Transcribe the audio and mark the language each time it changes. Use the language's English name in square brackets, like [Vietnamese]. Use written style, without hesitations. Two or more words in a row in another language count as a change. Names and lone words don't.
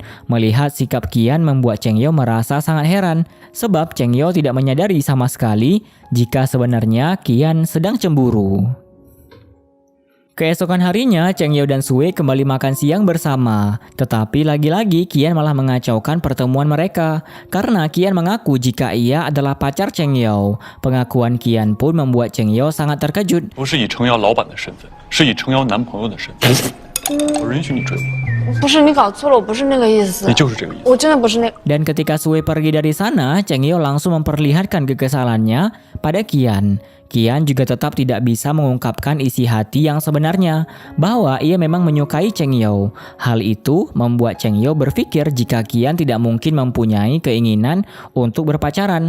[Indonesian] Melihat sikap Qian membuat Cheng Yao merasa sangat heran, sebab Cheng Yao tidak menyadari sama sekali jika sebenarnya Qian sedang cemburu. Keesokan harinya, Cheng Yao dan Sui kembali makan siang bersama. Tetapi lagi-lagi Qian malah mengacaukan pertemuan mereka. Karena Qian mengaku jika ia adalah pacar Cheng Yao. Pengakuan Qian pun membuat Cheng Yao sangat terkejut. [Chinese] 不是以程瑶老板的身份，是以程瑶男朋友的身份。我允许你追我，不是你搞错了，我不是那个意思，你就是这个意思。我真的不是那。 [Indonesian] Dan ketika Sui pergi dari sana, Cheng Yao langsung memperlihatkan kekesalannya pada Qian. Qian juga tetap tidak bisa mengungkapkan isi hati yang sebenarnya, bahwa ia memang menyukai Cheng Yao. Hal itu membuat Cheng Yao berpikir jika Qian tidak mungkin mempunyai keinginan untuk berpacaran.